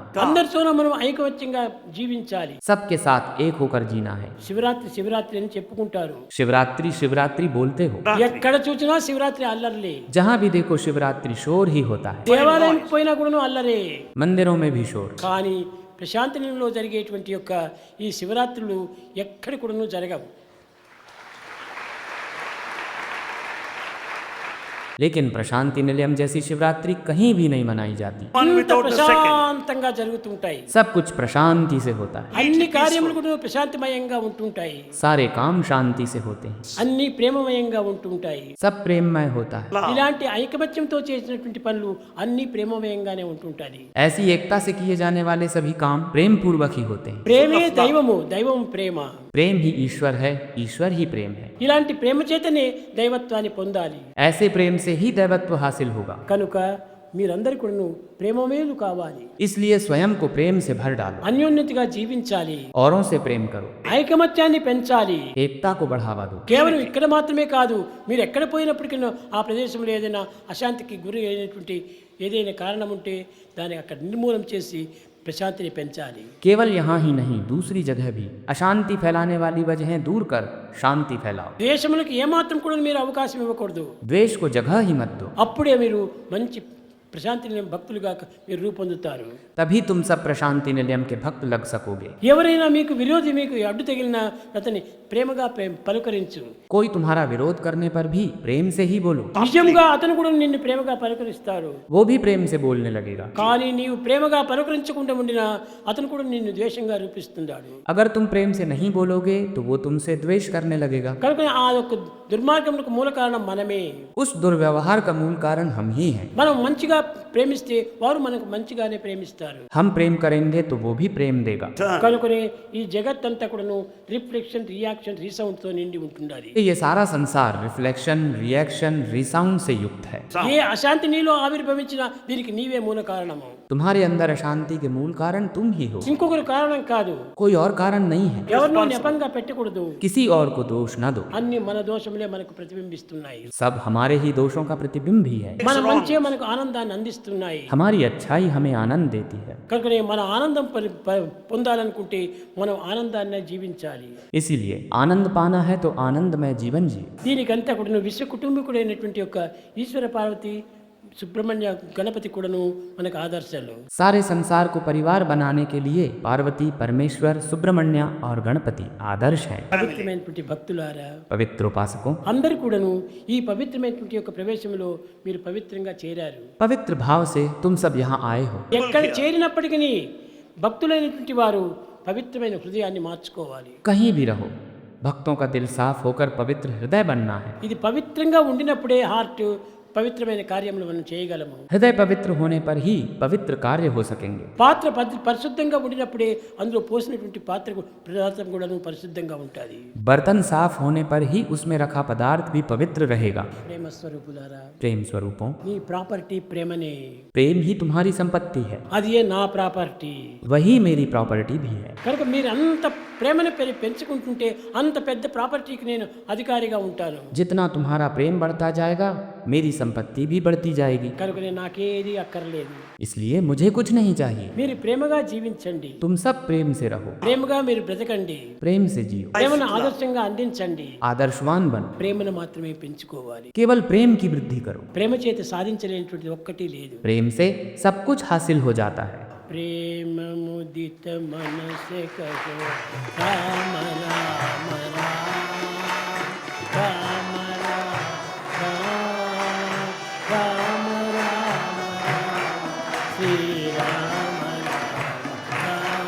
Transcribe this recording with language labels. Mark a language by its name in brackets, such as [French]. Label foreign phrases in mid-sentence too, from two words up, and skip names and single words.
[Telugu] అందరితోనూ మనం ఐకమత్యంగా జీవించాలి. [Hindi] सबके साथ एक होकर जीना है। [Telugu] శివరాత్రి శివరాత్రి అని చెప్పుకుంటారు. [Hindi] शिवरात्रि शिवरात्रि बोलते हो, [Telugu] ఎక్కడ చూసినా శివరాత్రి అల్లర్లే. [Hindi] जहाँ भी देखो शिवरात्रि शोर ही होता है। [Telugu] దేవాలయం పోయినా కూడా అల్లరే. [Hindi] मंदिरों में भी शोर, [Telugu] కానీ ప్రశాంతనంలో జరిగేటువంటి యొక్క ఈ శివరాత్రులు ఎక్కడి కూడాను జరగవు. [Hindi] लेकिन प्रशांति निलयम जैसी शिवरात्रि कहीं भी नहीं मनाई जाती। [English] One [Telugu] అంత [English] without the second. [Telugu] ప్రశాంతంగా జరుగుతుంటాయి. [Hindi] सब कुछ प्रशांति से होता है, [Telugu] అన్ని కార్యములు కూడా ప్రశాంతమయంగా ఉంటుంటాయి. [Hindi] सारे काम शांति से होते हैं, [Telugu] అన్ని ప్రేమమయంగా ఉంటుంటాయి. [Hindi] सब प्रेममय होता है। [Telugu] ఇలాంటి ఐకమత్యంతో చేసినటువంటి పనులు అన్ని ప్రేమమయంగానే ఉంటుంటాయి. [Hindi] ऐसी एकता से किए जाने वाले सभी काम प्रेम पूर्वक ही होते हैं। [Telugu] ప్రేమే దైవము, దైవం ప్రేమ. [Hindi] प्रेम ही ईश्वर है, ईश्वर ही प्रेम है। [Telugu] ఇలాంటి ప్రేమ చేతనే దైవత్వాన్ని పొందాలి. [Hindi] ऐसे प्रेम से ही दैवत्व हासिल होगा। [Telugu] కనుక మీరందరూ కూడా ప్రేమమేలు కావాలి. [Hindi] इसलिए स्वयं को प्रेम से भर डालो, [Telugu] అన్యోన్యతగా జీవించాలి. [Hindi] औरों से प्रेम करो, [Telugu] ఐకమత్యాన్ని పెంచాలి. [Hindi] एकता को बढ़ावा दो। [Telugu] కేవలం ఇక్కడ మాత్రమే కాదు, మీరు ఎక్కడ పోయినప్పటికీ ఆ ప్రదేశంలో ఏదైనా అశాంతికి గురి అయినటువంటి ఏదైనా కారణం ఉంటే దాన్ని అక్కడ నిర్మూలన చేసి ప్రశాంతిని పెంచాలి. [Hindi] केवल यहाँ ही नहीं, दूसरी जगह भी अशांति फैलाने वाली वजहें दूर कर शांति फैलाओ। [Telugu] ద్వేషములకు ఏమాత్రం కూడా మీరు అవకాశం ఇవ్వకూడదు. [Hindi] द्वेष को जगह ही मत दो, [Telugu] అప్పుడే మీరు మంచి ప్రశాంతిని భక్తులుగా మీరు రూపొందుతారు. [Hindi] तभी तुम सब प्रशांति निलयम के भक्त लग सकोगे। [Telugu] ఎవరైనా మీకు విరోధి మీకు అడ్డు తగిలినా అతన్ని ప్రేమగా పలుకరించు. [Hindi] कोई तुम्हारा विरोध करने पर भी प्रेम से ही बोलो, [Telugu] నిజంగా అతను కూడా నిన్ను ప్రేమగా పలుకరిస్తాడు. [Hindi] वो भी प्रेम से बोलने लगेगा। [Telugu] కానీ నీవు ప్రేమగా పలుకరించకుండా ఉండినా అతను కూడా నిన్ను ద్వేషంగా రూపిస్తున్నాడు. [Hindi] अगर तुम प्रेम से नहीं बोलोगे तो वो तुमसे द्वेष करने लगेगा। [Telugu] కనుక ఆ యొక్క దుర్మార్గములకు మూల కారణం మనమే. [Hindi] उस दुर्व्यवहार का मूल कारण हम ही हैं। [Telugu] మనం మంచిగా ప్రేమిస్తే వారు మనకు మంచిగానే ప్రేమిస్తారు. [Hindi] हम प्रेम करेंगे तो वो भी प्रेम देगा। [Telugu] కనుకనే ఈ జగత్తంతా కూడాను [English] reflection, reaction, resound [Telugu] తో నిండి ఉంటుండాలి. [Hindi] ये सारा संसार [English] reflection, reaction, resound [Hindi] से युक्त है। [Telugu] ఏ అశాంతి నీలో ఆవిర్భవించినా దీనికి నీవే మూల కారణము. [Hindi] तुम्हारे अंदर अशांति के मूल कारण तुम ही हो, [Telugu] ఇంకొకరు కారణం కాదు. [Hindi] कोई और कारण नहीं है। [Telugu] ఎవరినో నెపంగా పెట్టకూడదు. [Hindi] किसी और को दोष न दो, [Telugu] అన్ని మన దోషములే మనకు ప్రతిబింబిస్తున్నాయి. [Hindi] सब हमारे ही दोषों का प्रतिबिंब ही है। [Telugu] మన మంచే మనకు ఆనందాన్ని అందిస్తున్నాయి. [Hindi] हमारी अच्छाई हमें आनंद देती है, [Telugu] కనుకనే మన ఆనందం పొందాలనుకుంటే మనం ఆనందాన్ని జీవించాలి. [Hindi] इसीलिए आनंद पाना है तो आनंदमय जीवन जिए। [Telugu] దీనికంతా కూడా విశ్వ కుటుంబీకుడైనటువంటి యొక్క ఈశ్వర పార్వతి, సుబ్రహ్మణ్య, గణపతి కూడాను మనకు ఆదర్శాలు. [Hindi] सारे संसार को परिवार बनाने के लिए पार्वती, परमेश्वर, सुब्रमण्य और गणपति आदर्श हैं। [Telugu] పవిత్రమైనటువంటి భక్తులారా, [Hindi] पवित्र उपासकों, [Telugu] అందరూ కూడాను ఈ పవిత్రమైనటువంటి యొక్క ప్రవేశంలో మీరు పవిత్రంగా చేరారు. [Hindi] पवित्र भाव से तुम सब यहाँ आए हो। [Telugu] ఎక్కడ చేరినప్పటికీ భక్తులైనటువంటి వారు పవిత్రమైన హృదయాన్ని మార్చుకోవాలి. [Hindi] कहीं भी रहो, भक्तों का दिल साफ होकर पवित्र हृदय बनना है। [Telugu] ఇది పవిత్రంగా ఉండినప్పుడే హార్ట్ పవిత్రమైన కార్యములు మనం చేయగలము. [Hindi] हृदय पवित्र होने पर ही पवित्र कार्य हो सकेंगे। [Telugu] పాత్ర పరిశుద్ధంగా ఉండినప్పుడే అందులో పోసినటువంటి పాత్ర పదార్థం కూడా పరిశుద్ధంగా ఉంటుంది. [Hindi] बर्तन साफ होने पर ही उसमें रखा पदार्थ भी पवित्र रहेगा। [Telugu] ప్రేమ స్వరూపులారా, [Hindi] प्रेम स्वरूपों, [Telugu] నీ ప్రాపర్టీ ప్రేమనే. [Hindi] प्रेम ही तुम्हारी संपत्ति है, [Telugu] అది ఏ నా ప్రాపర్టీ. [Hindi] वही मेरी प्रॉपर्टी भी है। [Telugu] కనుక మీరు అంత ప్రేమను పెంచుకుంటుంటే అంత పెద్ద ప్రాపర్టీకి నేను అధికారిగా ఉంటాను. [Hindi] जितना तुम्हारा प्रेम बढ़ता जाएगा मेरी संपत्ति भी बढ़ती जाएगी। [Telugu] కనుక నాకేది అక్కర్లేదు. [Hindi] इसलिए मुझे कुछ नहीं चाहिए। [Telugu] మీరు ప్రేమగా జీవించండి. [Hindi] तुम सब प्रेम से रहो, [Telugu] ప్రేమగా మీరు బ్రతకండి. [Hindi] प्रेम से जियो, [Telugu] ప్రేమను ఆదర్శంగా అందించండి. [Hindi] आदर्शवान बनो, [Telugu] ప్రేమను మాత్రమే పెంచుకోవాలి. [Hindi] केवल प्रेम की वृद्धि करो। [Telugu] ప్రేమ చేత సాధించలేనటువంటి ఒక్కటి లేదు. [Hindi] प्रेम से सब कुछ हासिल हो जाता है। प्रेम मुदित मन से कहो राम राम राम राम राम राम श्री राम राम.